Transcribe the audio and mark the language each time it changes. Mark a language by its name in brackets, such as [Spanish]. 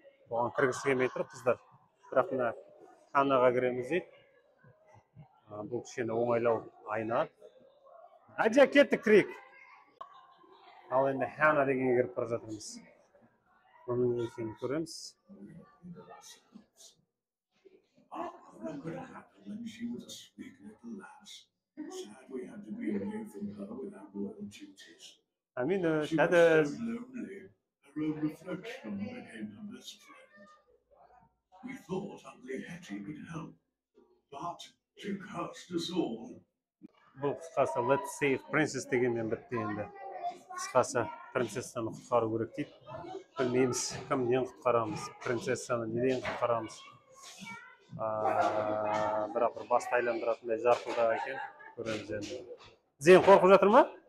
[Kazakh] Бұған кіргісі келмей тұр қыздар. Бірақ мына ханаға кіреміз дейді. Бұл кішкене оңайлау айна. Адия, кеттік кірейік. Ал енді хана дегенге кіріп бара жатырмыз. Бұның екенін көреміз. [English] What could happen when she was a sweet little lass? Sad we had to be away from her without royal duties. Амин, She was so lonely, her own reflection became her best friend. We thought Ugly Hetty would help, but she cursed us all. [Kazakh] Бұл қысқасы [English] Let's Save Princess [Kazakh] дегенмен бітті енді. Қысқасы принцессаны құтқару керек дейді. Білмейміз, кімнен құтқарамыз, принцессаны неден құтқарамыз. Бірақ бір басты айландыратындай жарқылдақ екен. Көреміз енді. Зейін қорқып жатыр ма?